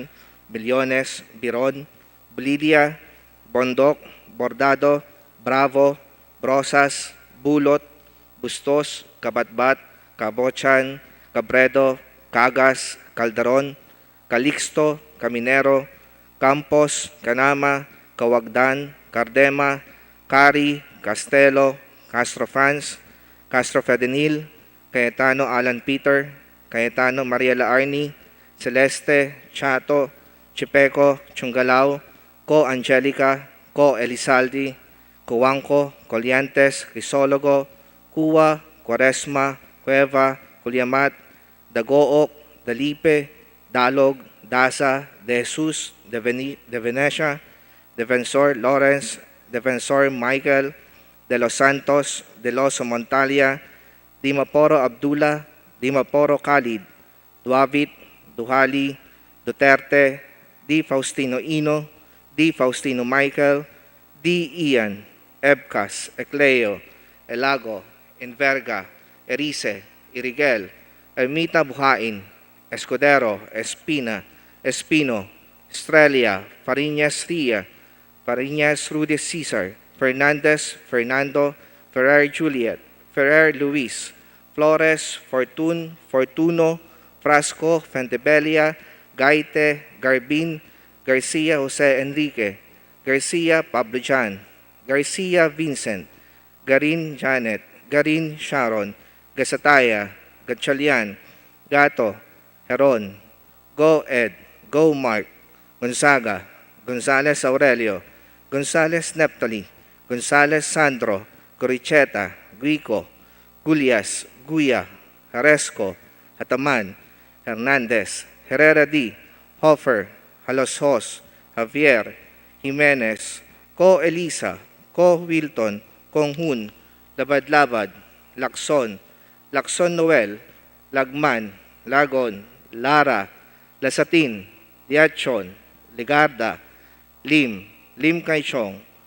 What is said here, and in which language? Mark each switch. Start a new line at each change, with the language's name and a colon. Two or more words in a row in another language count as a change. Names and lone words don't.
English: Billones, Biron, Bilidia, Bondok, Bordado, Bravo, Brosas, Bulot, Bustos, Kabatbat, Kabochan, Cabredo, Cagas, Calderon, Calixto, Caminero, Campos, Canama, Kawagdan, Cardema, Cari, Castelo, Castrofans, Castro Fedenil, Cayetano Alan Peter, Cayetano Maria Laarni, Celeste, Chato, Chipeco, Chungalao, Co Angelica, Co Elizaldi, Cuangco, Coliantes, Crisologo, Cuwa, Quaresma, Cueva, Culiamat, Dagook, Dalipe, Dalog, Dasa, De Jesus, De Venecia, Defensor Lawrence, Defensor Michael, De Los Santos, De Los Montalia, Dimaporo Abdullah, Dimaporo Khalid, Duavit, Duhali, Duterte, D. Faustino Ino, D. Faustino Michael, D. Ian, Ebcas, Ecleo, Elago, Enverga, Erice, Irigel, Ermita Buhain, Escudero, Espina, Espino, Estrella, Fariñas Ria, Fariñas Rudy Cesar, Fernandez, Fernando, Ferrer Juliet, Ferrer Luis, Flores, Fortun, Fortuno, Frasco, Fentebella, Gaite, Garbin, Garcia Jose Enrique, Garcia Pablo Jan, Garcia Vincent, Garin Janet, Garin Sharon, Gasataya, Gatchalian, Gato, Heron, Go Ed, Go Mark, Gonzaga, Gonzales Aurelio, Gonzales Neptali, Gonzales Sandro, Goricheta, Guico, Gulias, Guya, Haresco, Hataman, Hernandez, Herrera D, Hofer, Haloshos, Javier, Jimenez, Co Elisa, Co Wilton, Konghun, Labad-Labad, Lacson, Lacson Noel, Lagman, Lagon, Lara, Lasatin, Diachon, Ligarda, Lim, Lim Kaichong,